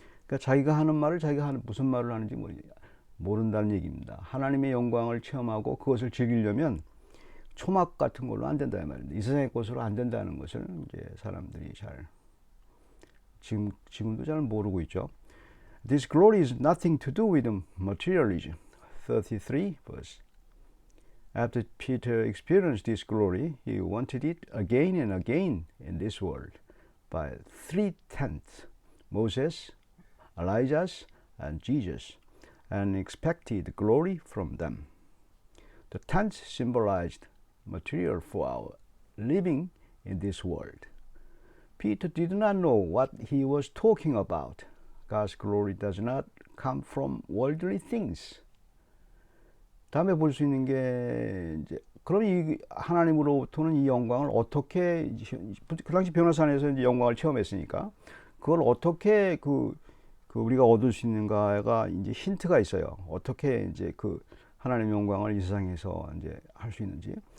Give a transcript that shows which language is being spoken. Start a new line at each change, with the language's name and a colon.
Korean: 그러니까 자기가 하는 말을, 무슨 말을 하는지 모른다는 얘기입니다. 하나님의 영광을 체험하고 그것을 즐기려면 초막 같은 걸로 안 된다 이 말입니다. 이 세상의 것으로 안 된다는 것을 이제 사람들이 지금도 잘 모르고 있죠.
English: This glory is nothing to do with materialism. 33 verse. After Peter experienced this glory, he wanted it again and again in this world by three tenths, Moses, Elijah, and Jesus, and expected glory from them. The tenth symbolized material for our living in this world. Peter did not know what he was talking about. God's glory does not come from worldly things.
Korean: 다음에 볼 수 있는 게, 이제 그럼 이 하나님으로부터는 이 영광을 어떻게, 그 당시 변호사에서 이제 영광을 체험했으니까 그걸 어떻게 우리가 얻을 수 있는가가 이제 힌트가 있어요. 어떻게 이제 그 하나님의 영광을 이 세상에서 이제 할 수 있는지.